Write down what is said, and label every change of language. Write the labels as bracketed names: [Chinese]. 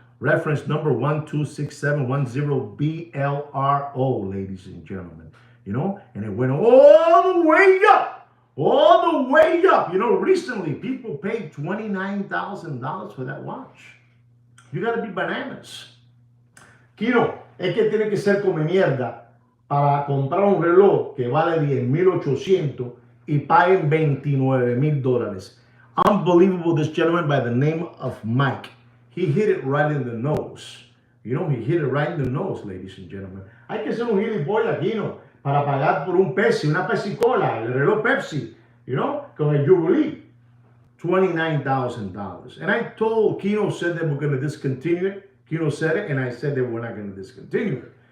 [English] Reference number 126710BLRO, ladies and gentlemen. And it went all the way up. All the way up. Recently people paid $29,000 for that watch. You gotta be bananas. [Spanish] Kino, es que tiene que ser como mierda para comprar un reloj que vale 10,800 y paguen $29,000. [English] Unbelievable, this gentleman by the name of Mike. He hit it right in the nose. He hit it right in the nose, ladies and gentlemen. [Spanish] Hay que ser un gilipollas, Kino, para pagar por un Pepsi, una Pepsi Cola, el reloj Pepsi, con el Jubilee. [English] $29,000. And I told, Kino said that we're going to discontinue it. Kino said it, and I said that we're not going to discontinue it.